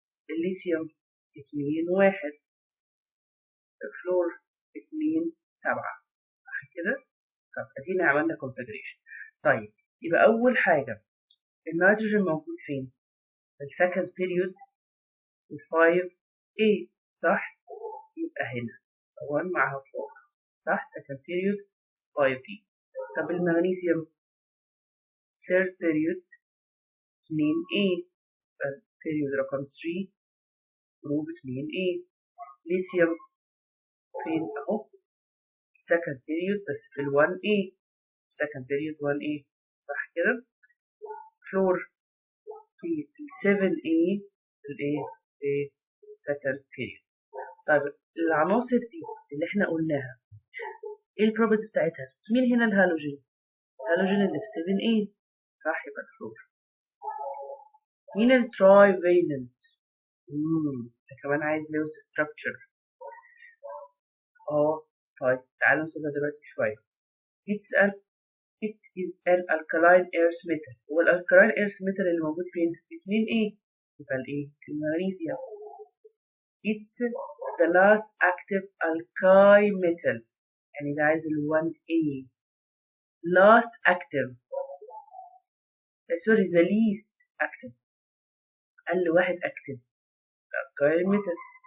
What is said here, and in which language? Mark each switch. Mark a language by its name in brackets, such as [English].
[Arabic] الليثيوم 2 1. الفلور 2 7، صح كده؟ طب ادينا عملنا configuration. طيب يبقى اول حاجه النيتروجين موجود فين؟ في السكند بيريود 5A صح؟ يبقى هنا 1 معها 4 صح؟ second period 5B. طب المغنيسيوم third period 2A، period رقم 3 جروب 2A. ليثيوم فين اهو؟ second period بس في ال 1A، second period 1A صح كده؟ فلور في ال 7A الايه؟ second period. طيب العناصر دي اللي احنا قلناها ايه البروبرتيز بتاعتها؟ مين هنا الهالوجين؟ الهالوجين اللي في 7A صح، يبقى الفلور. مين التراي فالنت؟ ده كمان عايز لوس ستراكشر. طيب تعالوا نسيبها دلوقتي شوية. [English] It is an alkaline earth metal. [Arabic] هو الالكالاين earth metal اللي موجود فين؟ في 2A، يبقى الايه؟ في المغنيسيوم. [English] It's the last active alkyl metal، [Arabic] يعني ده عايز ال 1A. [English] last active sorry the least active، [Arabic] أقل واحد [English] active alkyl metal.